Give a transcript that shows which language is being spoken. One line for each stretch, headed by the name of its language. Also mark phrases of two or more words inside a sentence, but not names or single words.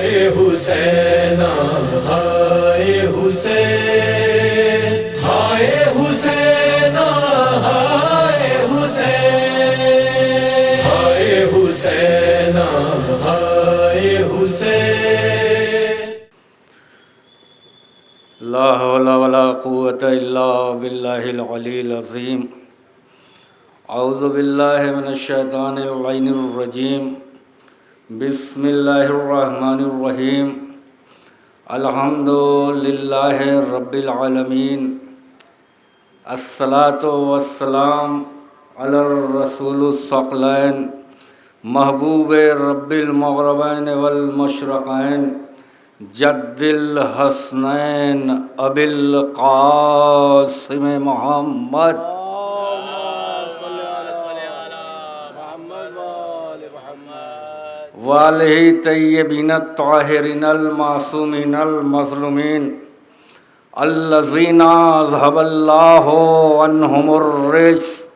Urdu: حسین ہائے حسین ہائے حسین ہائے حسین ہائے حسین ہائے حسین
Arabic: لا حول ولا قوة الا باللہ العلی العظیم اعوذ باللہ من الشیطان اللعین الرجیم بسم اللہ الرحمن الرحیم الحمد للہ رب العالمین الصلاۃ والسلام علی الرسول الثقلین محبوب رب المغربین والمشرقین جد الحسنین ابی القاسم محمد والہ طیبین الطاہرین المعصومین المظلومین الذین اذھب اللہ عنہم الرجس